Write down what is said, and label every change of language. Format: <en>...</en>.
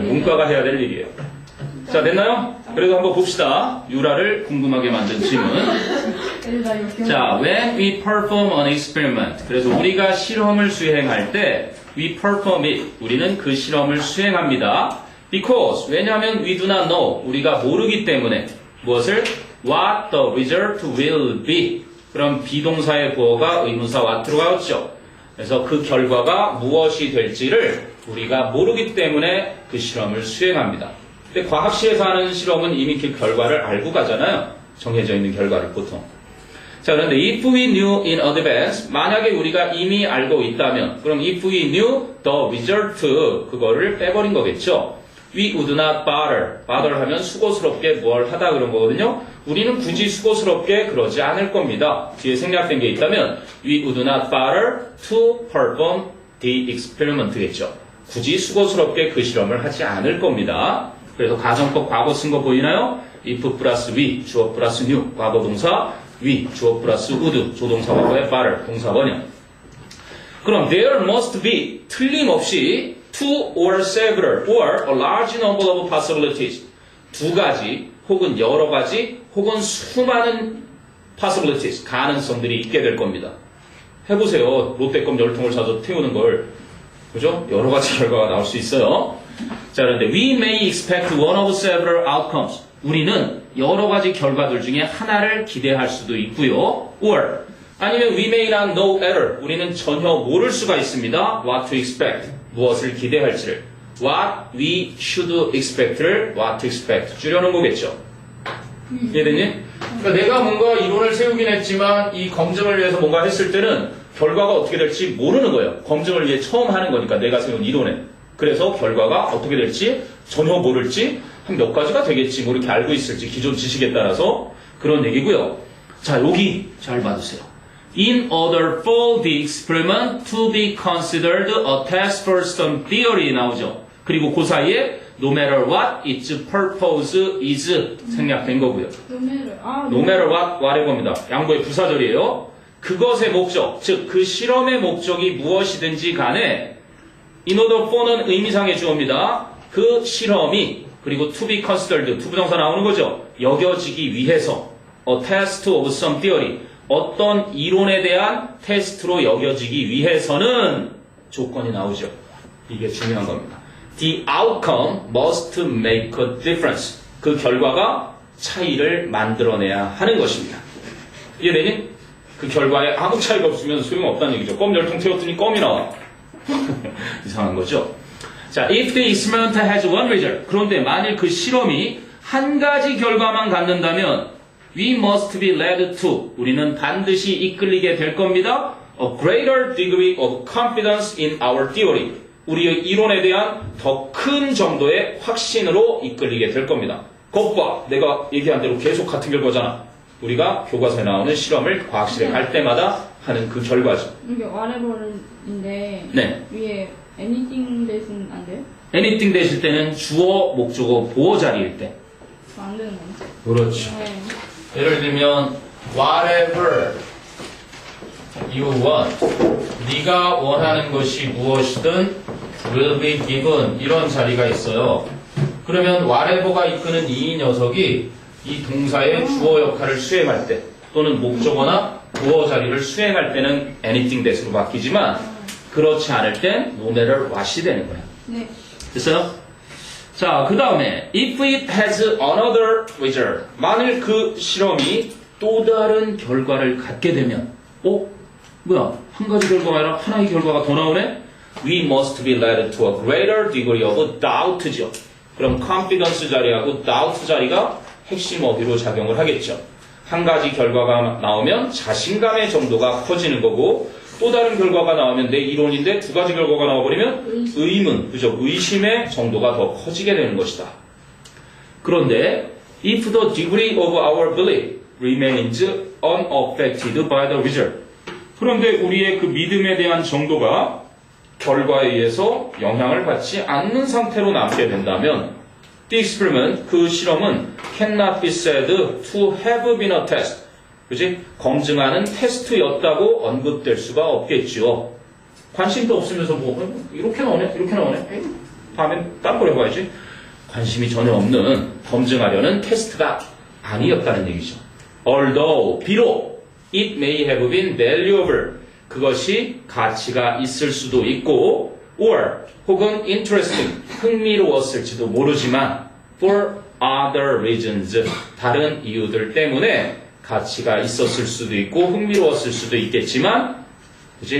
<ko>문과가 해야 될 일이에요. 자, 됐나요? 그래도 한번 봅시다. 유라를 궁금하게 만든 질문. 나 이거 기억. 자,</ko> <en>when we perform an experiment.</en> <ko>그래서 우리가 실험을 수행할 때</ko> <en>we perform it.</en> <ko>우리는 그 실험을 수행합니다.</ko> <en>Because</en> <ko>왜냐하면</ko> <en>we do not know.</en> <ko>우리가 모르기 때문에 무엇을?</ko> <en>What the result will be.</en> <ko>그럼 비동사의 보어가 의문사 what로 가겠죠. 그래서 그 결과가 무엇이 될지를 우리가 모르기 때문에 그 실험을 수행합니다. 근데 과학시에서 하는 실험은 이미 그 결과를 알고 가잖아요. 정해져 있는 결과를 보통. 자, 그런데</ko> <en>if we knew in advance,</en> <ko>만약에 우리가 이미 알고 있다면, 그럼</ko> <en>if we knew the result,</en> <ko>그거를 빼버린 거겠죠.</ko> <en>We would not bother.</en> <ko>bother 하면 수고스럽게 뭘 하다 그런 거거든요. 우리는 굳이 수고스럽게 그러지 않을 겁니다. 뒤에 생략된 게 있다면</ko> <en>we would not bother to perform the experiment</en> <ko>겠죠. 굳이 수고스럽게 그 실험을 하지 않을 겁니다. 그래서 가정법 과거 쓴 거 보이나요? if 플러스 we, 주어 플러스 knew, 과거 동사 we, 주어 플러스 would, 조동사 과거의 bother, 동사 원형. 그럼</ko> <en>there must be,</en> <ko>틀림없이</ko> <en>two or several or a large number of possibilities.</en> <ko>두 가지, 혹은 여러 가지, 혹은 수많은 possibilities, 가능성들이 있게 될 겁니다. 해보세요. 롯데껌 10통을 사서 태우는 걸. 그죠? 여러 가지 결과가 나올 수 있어요. 자, 그런데</ko> <en>we may expect one of several outcomes.</en> <ko>우리는 여러 가지 결과들 중에 하나를 기대할 수도 있고요.</ko> <en>or</en> <ko>아니면</ko> <en>we may not know either.</en> <ko>우리는 전혀 모를 수가 있습니다.</ko> <en>what to expect.</en> <ko>무엇을 기대할지를.</ko> <en>what we should expect</en> <ko>를</ko> <en>what to expect.</en> <ko>줄여놓은 거겠죠. 이해됐니? 그러니까 내가 뭔가 이론을 세우긴 했지만 이 검증을 위해서 뭔가 했을 때는 결과가 어떻게 될지 모르는 거예요. 검증을 위해 처음 하는 거니까 내가 세운 이론에. 그래서 결과가 어떻게 될지 전혀 모를지 한 몇 가지가 되겠지 뭐 이렇게 알고 있을지 기존 지식에 따라서 그런 얘기고요. 자, 여기 잘 봐주세요.</ko> <en>In order for the experiment to be considered a test for some theory</en> <ko>나오죠. 그리고 그 사이에</ko> <en>no matter what its purpose is</en> <ko>생략된 거고요.</ko> <en>No matter what</en> <ko>의 겁니다. 양보의 부사절이에요. 그것의 목적, 즉 그 실험의 목적이 무엇이든지 간에</ko> <en>in order for</en> <ko>는 의미상의 주어입니다. 그 실험이 그리고</ko> <en>to be considered,</en> <ko>투부정사 나오는 거죠. 여겨지기 위해서</ko> <en>a test of some theory,</en> <ko>어떤 이론에 대한 테스트로 여겨지기 위해서는 조건이 나오죠. 이게 중요한 겁니다.</ko> <en>The outcome must make a difference.</en> <ko>그 결과가 차이를 만들어내야 하는 것입니다. 이해되니? 그 결과에 아무 차이가 없으면 소용없다는 얘기죠. 껌 10통 태웠더니 껌이 나와. 이상한 거죠. 자,</ko> <en>if the experiment has one result.</en> <ko>그런데 만일 그 실험이 한 가지 결과만 갖는다면</ko> <en>we must be led to.</en> <ko>우리는 반드시 이끌리게 될 겁니다.</ko> <en>A greater degree of confidence in our theory.</en> <ko>우리의 이론에 대한 더 큰 정도의 확신으로 이끌리게 될 겁니다. 것 봐. 내가 얘기한 대로 계속 같은 결과잖아. 우리가 교과서에 나오는 실험을 과학실에 갈 때마다 하는 그 결과죠. 이게 whatever인데 네. 위에 anything 대신 안 돼요? anything 되실 때는 주어, 목적어, 보어 자리일 때. 안 되는 건지. 그렇죠. 네. 예를 들면</ko> <en>whatever you want.</en> <ko>네가 원하는 것이 무엇이든</ko> <en>will be given.</en> <ko>이런 자리가 있어요. 그러면 whatever가 이끄는 이 녀석이 이 동사의 주어 역할을 수행할 때 또는 목적어나 보어 자리를 수행할 때는</ko> <en>anything that</en> <ko>으로 바뀌지만 그렇지 않을 땐</ko> <en>no matter what</en> <ko>이 되는 거예요. 네. 됐어요? 자, 그 다음에</ko> <en>if it has another result.</en> <ko>만일 그 실험이 또 다른 결과를 갖게 되면 뭐야? 한 가지 결과가 아니라 하나의 결과가 더 나오네?</ko> <en>We must be led to a greater degree of doubt</en> <ko>죠. 그럼 confidence 자리하고 doubt 자리가 핵심 어휘로 작용을 하겠죠. 한 가지 결과가 나오면 자신감의 정도가 커지는 거고 또 다른 결과가 나오면 내 이론인데 두 가지 결과가 나와버리면 의문, 그죠? 의심의 정도가 더 커지게 되는 것이다. 그런데</ko> <en>if the degree of our belief remains unaffected by the result.</en> <ko>그런데 우리의 그 믿음에 대한 정도가 결과에 의해서 영향을 받지 않는 상태로 남게 된다면</ko> <en>the experiment,</en> <ko>그 실험은</ko> <en>cannot be said to have been a test.</en> <ko>그지? 검증하는 테스트였다고 언급될 수가 없겠죠. 관심도 없으면서 이렇게 나오네? 이렇게 나오네? 에이, 다음엔 딴 걸 해봐야지. 관심이 전혀 없는 검증하려는 테스트가 아니었다는 얘기죠.</ko> <en>Although,</en> <ko>비록</ko> <en>it may have been valuable.</en> <ko>그것이 가치가 있을 수도 있고</ko> <en>or</en> <ko>혹은</ko> <en>interesting,</en> <ko>흥미로웠을지도 모르지만</ko> <en>for other reasons,</en> <ko>다른 이유들 때문에 가치가 있었을 수도 있고 흥미로웠을 수도 있겠지만 그치?</ko>